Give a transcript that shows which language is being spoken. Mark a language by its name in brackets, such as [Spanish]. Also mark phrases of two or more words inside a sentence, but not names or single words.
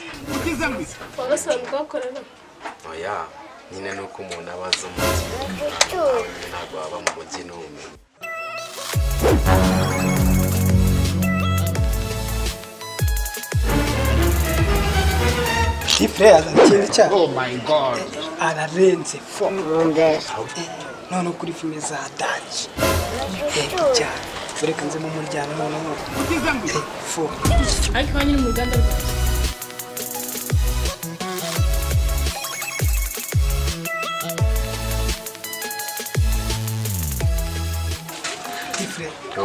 [Kinyarwanda] wagasanzwe wakorera oya nyine nuko umuntu abaza umujyi ntabwo waba mu mujyi n'umwe Frère azatsinda cyane. [English] Oh my god. [Kinyarwanda] Ararenze fo. None kuri filme za Dutch. Cyane. Bureka nze mu muryango noneho. Fo. ariko nyine mu Rwanda rwacu Bro,